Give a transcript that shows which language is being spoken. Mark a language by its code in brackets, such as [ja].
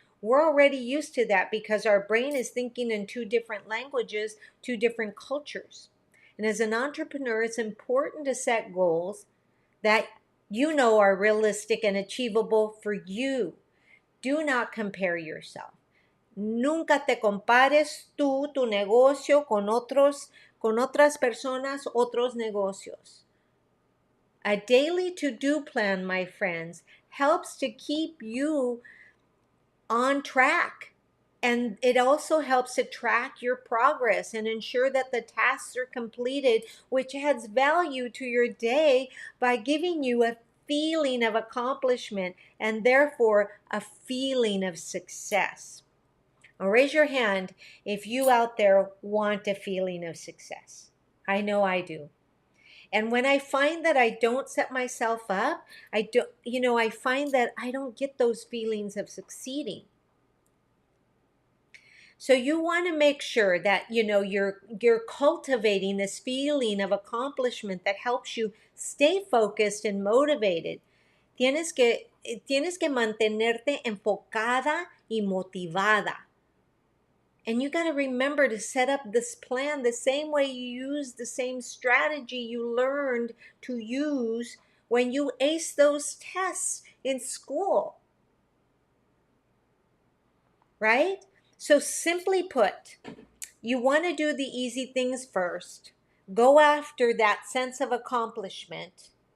[en] We're already used to that because our brain is thinking in 2 different languages, 2 different cultures. And as an entrepreneur, it's important to set goals that are realistic and achievable for you. Do not compare yourself. [es] Nunca te compares tu negocio con otras personas, otros negocios. [en] A daily to-do plan, my friends, helps to keep you on track. And it also helps to track your progress and ensure that the tasks are completed, which adds value to your day by giving you a feeling of accomplishment and therefore a feeling of success. Now raise your hand if you out there want a feeling of success. I know I do. And when I find that I don't set myself up, I find that I don't get those feelings of succeeding. So you want to make sure that you're cultivating this feeling of accomplishment that helps you stay focused and motivated. [es] Tienes que mantenerte enfocada y motivada. [en] And you got to remember to set up this plan the same way you use the same strategy you learned to use when you ace those tests in school. Right? So simply put, you want to do the easy things first. Go after that sense of accomplishment.